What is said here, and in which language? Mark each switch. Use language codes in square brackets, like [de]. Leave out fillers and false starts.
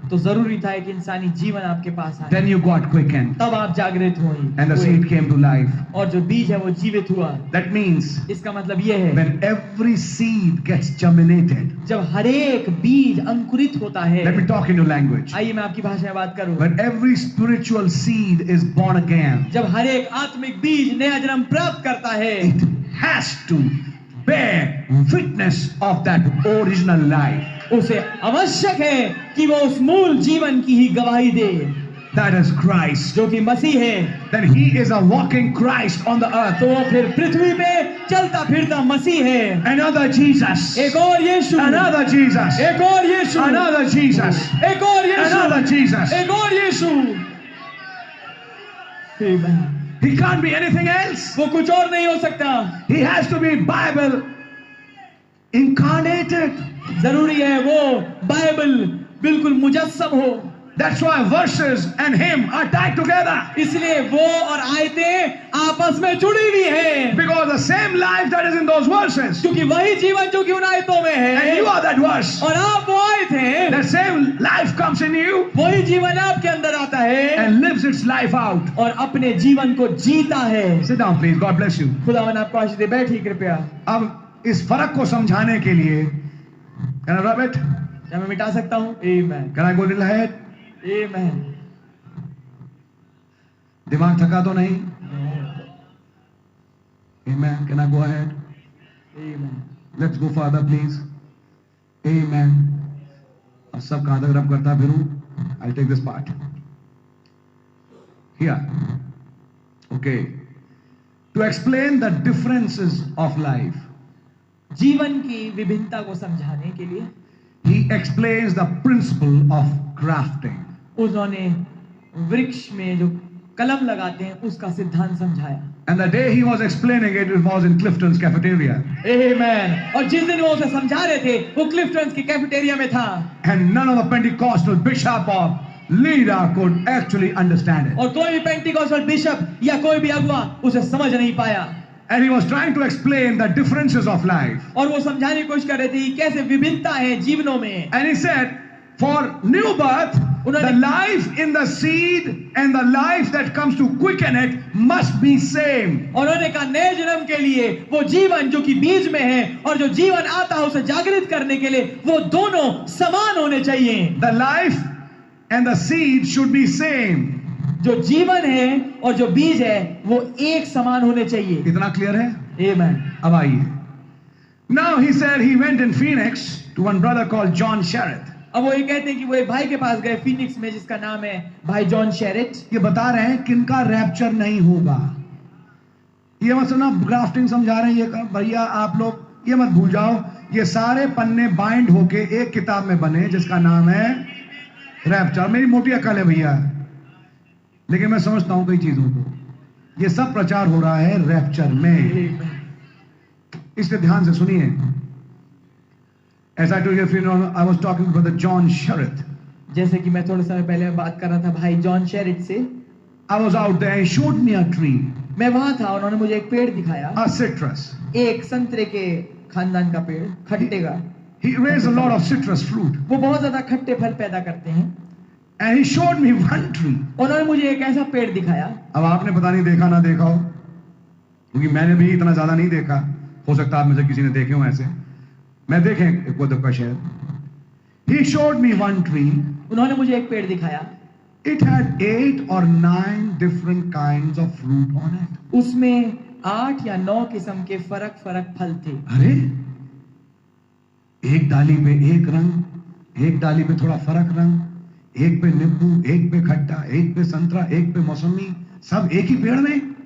[hi] तो जरूरी था एक इंसानी जीवन आपके पास आए. [en] Then you got quickened, [hi] तब आप जागृत हुए, [en] and the seed came to life. [hi] और जो बीज है वो जीवित हुआ. [en] That means [hi] इसका मतलब ये है, [en] when every seed gets germinated. [hi] जब हर एक बीज अंकुरित होता है. [en] Let me talk in your language. [hi] आइए मैं आपकी भाषा में बात करूं. [en] When every spiritual seed is born again, [hi] जब हर एक आत्मिक बीज नया जन्म प्राप्त करता है, [en] it has to bear witness of that original life. [hi] उसे आवश्यक है कि वो उस मूल जीवन की ही गवाही दे. [en] That is Christ. [hi] जो कि मसीह है. [en] Then he is a walking Christ on the earth. [hi] तो वो फिर पृथ्वी पे चलता फिरता मसीह है. [en] Another Jesus. [hi] एक और यीशु. [en] Another Jesus. [hi] एक और यीशु. [en] Another Jesus. [hi] एक और यीशु. [en] Another Jesus. [hi] एक और यीशु. [en] Amen. He can't be anything else. [hi] वो कुछ और नहीं हो सकता. [en] He has to be Bible incarnated. [hi] जरूरी है वो बाइबल बिल्कुल मुजस्सम हो. [en] That's why verses and him are tied together. [hi] इसलिए वो और आयतें आपस में जुड़ी हुई हैं. [en] Because the same life that is in those verses, [hi] क्योंकि वही जीवन जो कि उन आयतों में है, [en] and you are that verse, [hi] और आप वो आयत हैं. [en] that same life comes in you [hi] वही जीवन आपके अंदर आता है [en] and lives its life out. [hi] और अपने जीवन को जीता है. [en] Sit down please. God bless you. [hi] खुदावन आपको आशीष दे. बैठिए कृपया. अब इस फर्क को समझाने के लिए, [en] can I rub it? [hi] क्या मैं मिटा सकता हूँ? Amen. [en] Can I go a little ahead? Amen. [hi] दिमाग थका तो नहीं? [en] Amen. Can I go ahead? Amen. Let's go further please. Amen. [hi] अब सब कहां तक रब करता फिरूं? [en] I'll take this part. Here. Okay. To explain the differences of life, [hi] जीवन की विभिन्नता को समझाने के लिए [en] he explains the principle of grafting. [hi] उन्होंने वृक्ष में जो कलम लगाते हैं उसका सिद्धांत समझाया. [en] And the day he was explaining it, it was in Clifton's cafeteria. Amen. [hi] और जिस दिन वो उसे समझा रहे थे वो क्लिफ्टन्स की कैफेटेरिया में था. [en] And none of the Pentecostal bishop or leader could actually understand it. [hi] और कोई भी पेंटिकॉस्टल बिशप या कोई भी अगुवा उसे समझ नहीं पाया. [en] And he was trying to explain the differences of life. [hi] और वो समझाने की कोशिश कर रहे थे कि कैसे विभिन्नता है जीवनों में. [en] And he said, for new birth, the life in the seed and the life that comes to quicken it must be same. [hi] और उन्होंने कहा नए जन्म के लिए वो जीवन जो कि बीज में है और जो जीवन आता है उसे जागृत करने के लिए वो दोनों समान होने चाहिए. [en] The life and the seed should be same. [hi] जो जीवन है और जो बीज है वो एक समान होने चाहिए. इतना क्लियर है? [en] Amen. [hi] अब आइए, [en] Now he said he went in Phoenix to one brother called John Sherritt. [hi] अब वो ये कहते हैं कि वो एक भाई के पास गए फिनिक्स में, जिसका नाम है भाई जॉन शेरिट। ये बता रहे हैं किनका रैप्चर नहीं होगा। ये मत सुना, ग्राफ्टिंग समझा रहे हैं ये भैया, आप लोग ये मत भूल जाओ, ये सारे पन्ने बाइंड होके एक किताब में बने जिसका नाम है रैप्चर। मेरी मोटी अकल है भैया, लेकिन मैं समझता हूं कई चीजों को। ये सब प्रचार हो रहा है रैप्चर में, इसलिए ध्यान से सुनिए। [en] As I told you, I was talking to Brother John Sherritt. [hi] जैसे कि मैं थोड़े समय पहले बात कर रहा था भाई जॉन शेरिट से। [en] I was out there, he showed me a tree, [hi] मैं वहां था, उन्होंने मुझे एक पेड़ दिखाया, [en] a citrus. [hi] एक संतरे के खानदान का पेड़, खट्टे का। [en] He raised a lot of citrus fruit. [hi] वो बहुत ज्यादा खट्टे फल पैदा करते हैं। [en] And he showed me one tree. [hi] उन्होंने मुझे एक ऐसा पेड़ दिखाया। अब आपने पता नहीं देखा ना देखा हो, क्योंकि मैंने भी इतना ज्यादा नहीं देखा, हो सकता है आप में से किसी ने देखे हो ऐसे, मैं देखें को का शायद। [en] He showed me one tree. [hi] उन्होंने मुझे एक पेड़ दिखाया। [en] It had 8 or 9 different kinds of fruit on it. [hi] उसमें 8 या 9 किस्म के फर्क फर्क फल थे। अरे एक डाली पे एक रंग, एक डाली पे थोड़ा फर्क रंग, एक पे नींबू, एक पे खट्टा, एक पे संतरा, एक पे मौसमी, सब एक ही पेड़ में।